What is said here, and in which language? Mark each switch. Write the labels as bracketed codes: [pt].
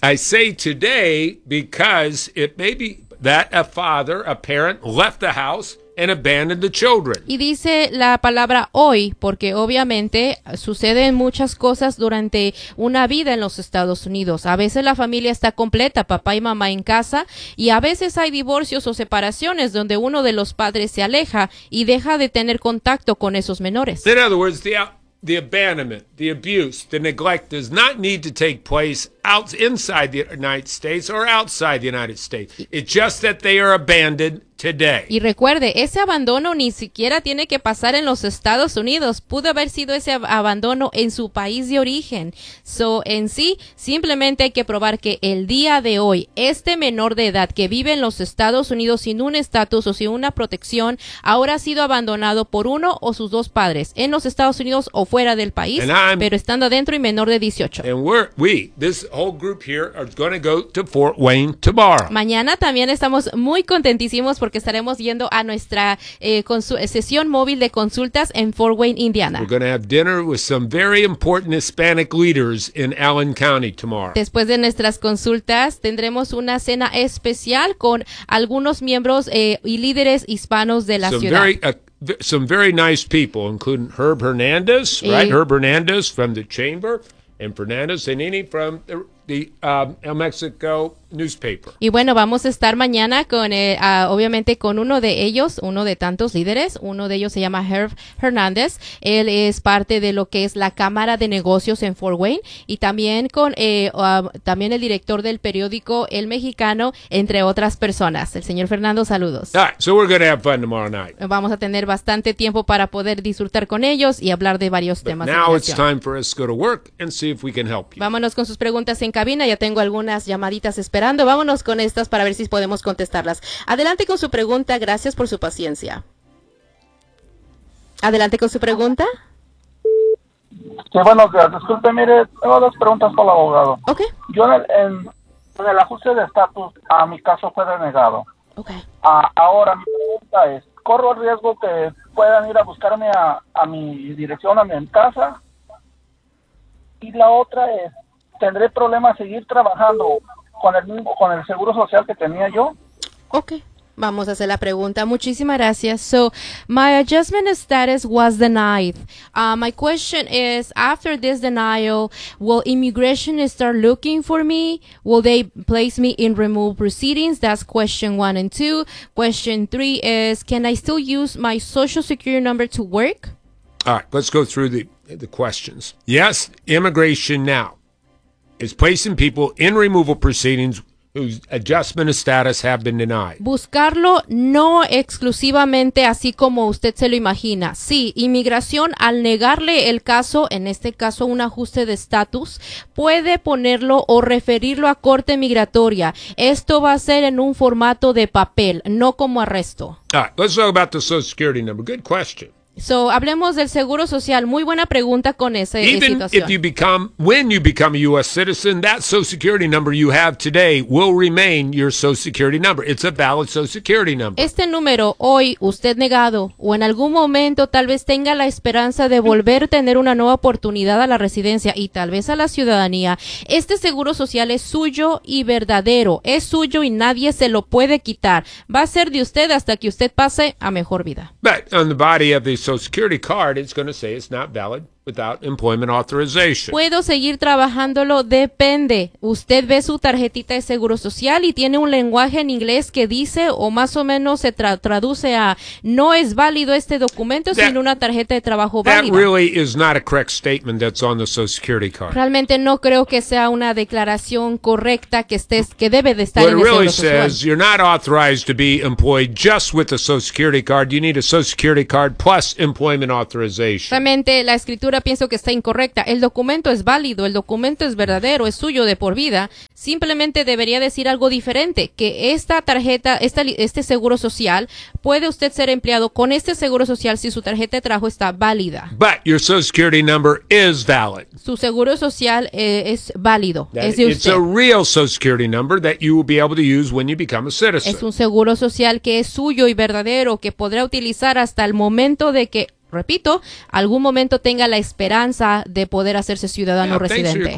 [en] I say today because it may be that a father, a parent, left the house and abandoned the children. [es] Y dice la palabra hoy, porque obviamente suceden muchas cosas durante una vida en los Estados Unidos. A veces la familia está completa, papá y mamá en casa, y a veces hay divorcios o separaciones donde uno de los padres se aleja y deja de tener contacto con esos menores. [en] In other words, the abandonment, the abuse, the neglect does not need to take place out inside the United States or outside the United States. It's just that they are abandoned today. [es] Y recuerde, ese abandono ni siquiera tiene que pasar en los Estados Unidos. Pudo haber sido ese abandono en su país de origen. So, en sí, simplemente hay que probar que el día de hoy, este menor de edad que vive en los Estados Unidos sin un estatus o sin una protección, ahora ha sido abandonado por uno o sus dos padres en los Estados Unidos o fuera del país, pero estando adentro y menor de 18. [en] And this whole group here are going to go to Fort Wayne tomorrow. [es] Mañana también estamos muy contentísimos porque estaremos yendo a nuestra sesión móvil de consultas en Fort Wayne, Indiana. [en] We're going to have dinner with some very important Hispanic leaders in Allen County tomorrow. [es] Después de nuestras consultas, tendremos una cena especial con algunos miembros y líderes hispanos de la [en] some [es] ciudad. [en] Some very nice people, including Herb Hernandez, right? Herb Hernandez from the Chamber. And Fernando Zanini from El Mexico newspaper. [es] Y bueno, vamos a estar mañana con, obviamente, con uno de ellos, uno de tantos líderes. Uno de ellos se llama Herb Hernandez. Él es parte de lo que es la Cámara de Negocios en Fort Wayne. Y también con también el director del periódico El Mexicano, entre otras personas. El señor Fernando, saludos. [en] All right, so we're going to have fun tomorrow night. [es] Vamos a tener bastante tiempo para poder disfrutar con ellos y hablar de varios temas. [en] But now it's time for us to go to work and see if we can help you. [es] Vámonos con sus preguntas en cabina, ya tengo algunas llamaditas esperando. Vámonos con estas para ver si podemos contestarlas. Adelante con su pregunta, gracias por su paciencia. Adelante con su pregunta. Sí, buenos días. Disculpe, mire, tengo dos preguntas para el abogado. Ok. Yo en el ajuste de estatus, a mi caso fue denegado. Ok. Ahora, mi pregunta es, ¿corro el riesgo que puedan ir a buscarme a mi dirección, a mi casa? Y la otra es, ¿tendré problemas seguir trabajando con el seguro social que tenía yo? Okay. Vamos a hacer la pregunta. Muchísimas gracias. [en] So, my adjustment status was denied. My question is, after this denial, will immigration start looking for me? Will they place me in removal proceedings? That's question one and two. Question three is, can I still use my social security number to work? All right, let's go through the questions. Yes, immigration now is placing people in removal proceedings whose adjustment of status have been denied. [es] Buscarlo no exclusivamente así como usted se lo imagina. Sí, inmigración al negarle el caso, en este caso un ajuste de estatus, puede ponerlo o referirlo a corte migratoria. Esto va a ser en un formato de papel, no como arresto. [en] All right, let's talk about the Social Security number. Good question. [es] So, hablemos del seguro social. Muy buena pregunta con esa situación. [en] Even if you become, when you become a U.S. citizen, that Social Security number you have today will remain your Social Security number. It's a valid Social Security number. [es] Este número, hoy, usted negado, o en algún momento tal vez tenga la esperanza de volver a tener una nueva oportunidad a la residencia y tal vez a la ciudadanía, este seguro social es suyo y verdadero. Es suyo y nadie se lo puede quitar. Va a ser de usted hasta que usted pase a mejor vida. [en] But on the body of the Social Security card, it's going to say it's not valid without employment authorization. [es] ¿Puedo seguir trabajándolo? Depende. Usted ve su tarjetita de seguro social y tiene un lenguaje en inglés que dice, o más o menos se traduce a, no es válido este documento sin una tarjeta de trabajo válida. [en] That really is not a correct statement that's on the Social Security card. [es] Realmente no creo que sea una declaración correcta que debe de estar en el seguro social. [en] What it really says, you're not authorized to be employed just with a Social Security card. You need a Social Security card plus employment authorization. [es] Realmente la escritura escritura pienso que está incorrecta. El documento es válido, el documento es verdadero, es suyo de por vida. Simplemente debería decir algo diferente, que esta tarjeta, este seguro social, puede usted ser empleado con este seguro social si su tarjeta de trabajo está válida. [en] But your social security number is valid. [es] Su seguro social es válido, es de usted. [en] It's a real social security number that you will be able to use when you become a citizen. [es] Es un seguro social que es suyo y verdadero, que podrá utilizar hasta el momento de que, repito, algún momento tenga la esperanza de poder hacerse ciudadano residente.